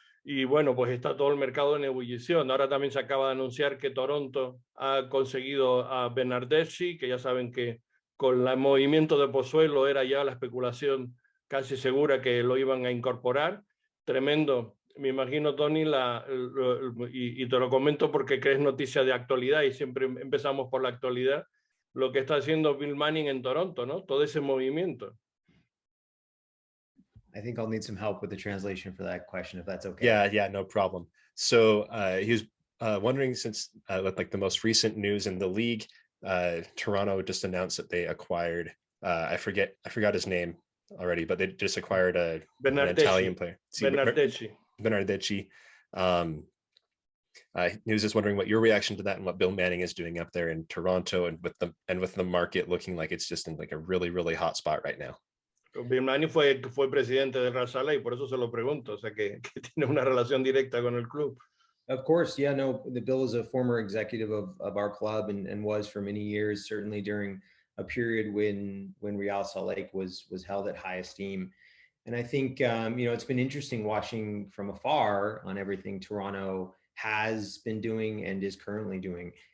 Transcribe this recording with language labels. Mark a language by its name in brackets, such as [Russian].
[Spanish] Y bueno, pues está todo el mercado en ebullición. Ahora también se acaba de anunciar que Toronto ha conseguido a Bernardeschi, que ya saben que con el movimiento de Pozuelo era ya la especulación casi segura que lo iban a incorporar. Tremendo. Me imagino, Tony, y te lo comento porque es noticia de actualidad y siempre empezamos por la actualidad, lo que está haciendo Bill Manning en Toronto, ¿no? Todo ese movimiento. [English] I think I'll need some help with the translation for that question, if that's okay. Yeah, no problem. So he was wondering, since like the most recent news in the league, Toronto just announced that they acquired, I forgot his name already, but they just acquired an Italian player. Bernardeschi. He was just wondering what your reaction to that and what Bill Manning is doing up there in Toronto, and with the market looking like it's just in like a really, really hot spot right now. [Spanish] Bill Manning fue presidente de Real Salt Lake, por eso se lo pregunto, o sea que tiene una relación directa con el club. [English] Of course, yeah, no, the Bill is a former executive of our club and was for many years, certainly during a period when Real Salt Lake was held at high esteem. And I think, it's been interesting watching from afar on everything Toronto has been doing and is currently doing.